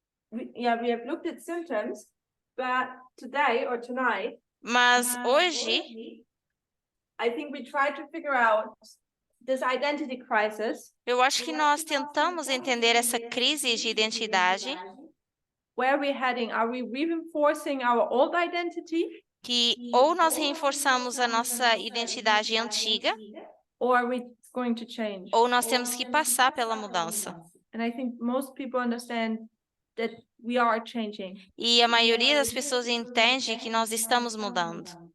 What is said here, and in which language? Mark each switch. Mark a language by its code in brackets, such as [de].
[en] We have looked at symptoms, but today or tonight, [pt] Mas hoje, [en] I think we try to figure out this identity crisis. [pt] eu acho que nós tentamos entender essa crise de identidade. [en] Where are we heading? Are we reinforcing our old identity? [pt] Que ou nós reforçamos a nossa identidade antiga, [en] Or are we going to change? [pt] ou nós temos que passar pela mudança. [en] And I think most people understand that we are changing. [pt] E a maioria das pessoas entende que nós estamos mudando.